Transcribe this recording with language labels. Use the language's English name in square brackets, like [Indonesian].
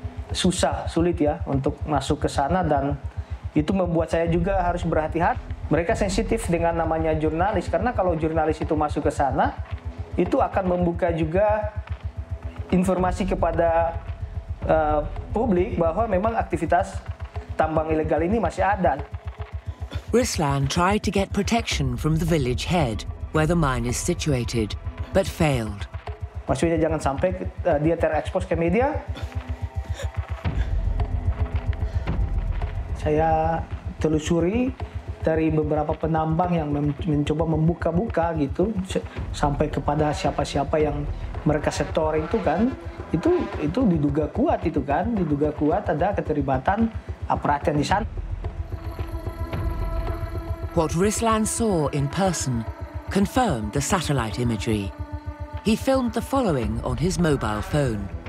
[Indonesian] Sulit ya untuk masuk ke sana dan itu membuat saya juga harus berhati-hati. Mereka sensitif dengan namanya jurnalis karena kalau jurnalis itu masuk ke sana itu akan membuka juga informasi kepada publik bahwa memang aktivitas tambang ilegal ini masih ada. [English] Rislan tried to get protection from the village head where the mine is situated, but failed. [Indonesian] Maksudnya jangan sampai dia terekspos ke media. Saya telusuri dari beberapa penambang yang mencoba membuka-buka gitu sampai kepada siapa-siapa yang mereka setor itu kan itu diduga kuat ada keterlibatan aparat yang di sana. [English] What Rislan saw in person confirmed the satellite imagery. He filmed the following on his mobile phone.